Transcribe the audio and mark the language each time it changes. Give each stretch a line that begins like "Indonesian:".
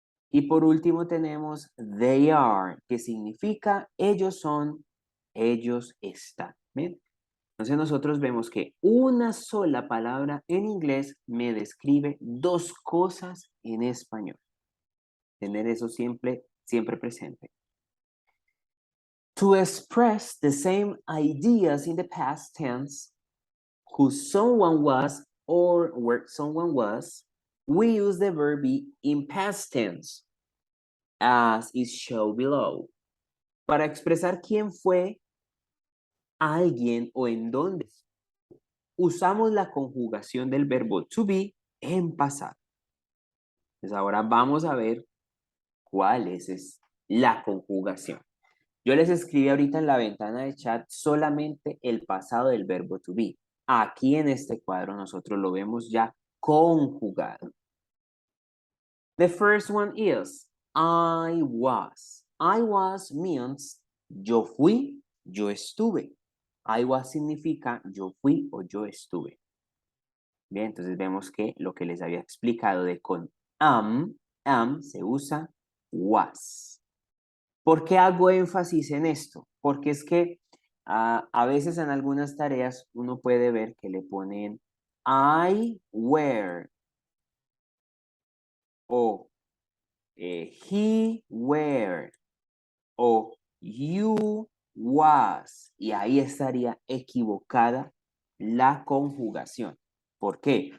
Spanish: Y por último tenemos they are, que significa ellos son, ellos están. ¿Bien? Entonces nosotros vemos que una sola palabra en inglés me describe dos cosas en español. Tener eso siempre, siempre presente.
English: To express the same ideas in the past tense, who someone was or where someone was, we use the verb be in past tense, as is shown below.
Spanish: Para expresar quién fue alguien o en dónde, usamos la conjugación del verbo to be en pasado. Entonces ahora vamos a ver cuál es la conjugación. Yo les escribí ahorita en la ventana de chat solamente el pasado del verbo to be. Aquí en este cuadro nosotros lo vemos ya conjugado.
English: The first one is I was. I was means
Spanish: yo fui, yo estuve. I was significa yo fui o yo estuve. Bien, entonces vemos que lo que les había explicado de con am se usa was. ¿Por qué hago énfasis en esto? Porque es que a veces en algunas tareas uno puede ver que le ponen I were o he were o you was y ahí estaría equivocada la conjugación. ¿Por qué?